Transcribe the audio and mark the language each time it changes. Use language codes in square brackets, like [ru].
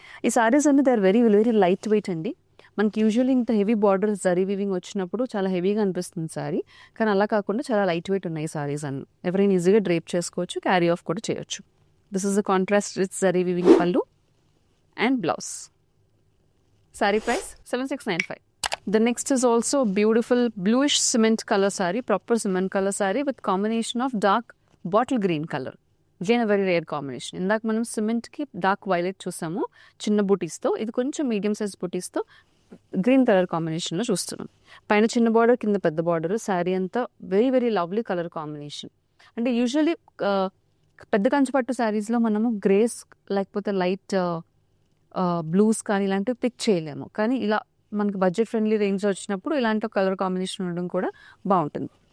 [te] ఈ శారీస్ అన్ని [en] they are very very light weight [te] అండి. మనకి యూజువల్లీ ఇంత హెవీ బార్డర్స్ జరీ వీవింగ్ వచ్చినప్పుడు చాలా హెవీగా అనిపిస్తుంది శారీ, కానీ అలా కాకుండా చాలా లైట్ వెయిట్ ఉన్నాయి శారీస్ అన్ని. ఎవరైనా ఈజీగా డ్రేప్ చేసుకోవచ్చు, క్యారీ ఆఫ్ కూడా చేయొచ్చు. [en] This is the contrast with zari weaving pallu and blouse. [te] Sari price 7695. [en] The next is also beautiful bluish cement color saree, proper cement color saree with combination of dark bottle green color. Again a very rare combination. [te] ఇందాక మనం cement కి dark violet చూసాము చిన్న బూటీస్తో, ఇది కొంచెం medium size బూటీస్తో green colour కాంబినేషన్లో చూస్తున్నాం. పైన చిన్న బార్డర్, కింద పెద్ద బార్డర్. శారీ అంతా very very lovely colour combination. అంటే యూజువల్లీ పెద్ద కంచిపట్టు శారీస్లో మనము గ్రేస్ లేకపోతే లైట్ బ్లూస్ కానీ ఇలాంటివి పిక్ చేయలేము, కానీ ఇలా మనకి బడ్జెట్ ఫ్రెండ్లీ రేంజ్ వచ్చినప్పుడు ఇలాంటి కలర్ కాంబినేషన్ ఉండడం కూడా బాగుంటుంది.